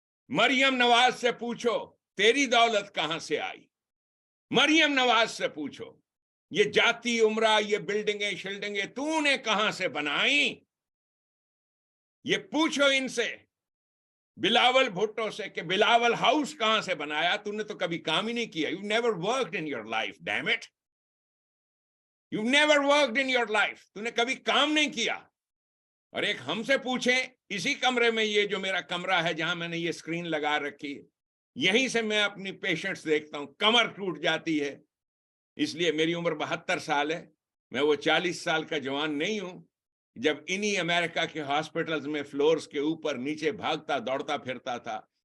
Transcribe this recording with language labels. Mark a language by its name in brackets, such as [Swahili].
[Urdu] مریم نواز سے پوچھو تیری دولت کہاں سے آئی, مریم نواز سے پوچھو. یہ جاتی عمرہ, یہ بلڈنگیں شلڈنگیں تو نے کہاں سے بنائی, یہ پوچھو ان سے. بلاول بھٹو سے کہ بلاول ہاؤس کہاں سے بنایا, تو نے تو کبھی کام ہی نہیں کیا. [English] You never worked in your life, damn it. You never worked in your life. [Urdu] تو نے کبھی کام نہیں کیا. اور ایک ہم سے پوچھیں, اسی کمرے میں, یہ جو میرا کمرہ ہے جہاں میں نے یہ سکرین لگا رکھی ہے, یہیں سے میں اپنی پیشنٹس دیکھتا ہوں, کمر ٹوٹ جاتی ہے. اس لیے میری عمر 72 سال ہے, میں وہ 40 سال کا جوان نہیں ہوں جب انہی امریکہ کے ہاسپٹلز میں فلورز کے اوپر نیچے بھاگتا دوڑتا پھرتا تھا.